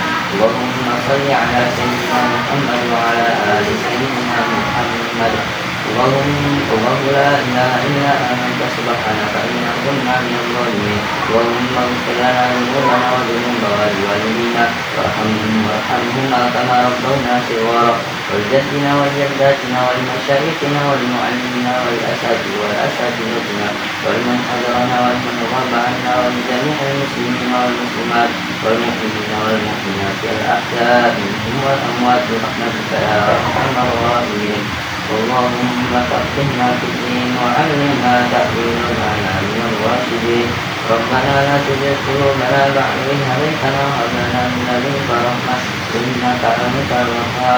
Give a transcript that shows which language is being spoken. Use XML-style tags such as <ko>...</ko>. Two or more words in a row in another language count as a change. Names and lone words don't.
<ar>اللهم صل على سيدنا محمد وعلى آل سيدنا محمد wa ala ali sayyidina Muhammad. الله لا إله إلا أنت سبحانك إنا كنا من الظالمين. اللهم اغفر لنا ذنوبنا وذنوب والدينا وارحمهما كما ربونا صغارا. ولجدينا ولجداتنا ولمشايخنا ولمعلمينا ولأساتذتنا ولمن حضرنا ولمن غاب عنا ولجميع المسلمين والمسلمات والمؤمنين والمؤمنات الأحياء منهم والأموات برحمتك يا أرحم الراحمين. اللهم فقهنا في الدين وعلمنا تأويل الآيات والراشدين. ربنا لا تزغ قلوبنا بعد إذ هديتنا وهب لنا من لدنك رحمة إنك أنت الوهاب.</ar>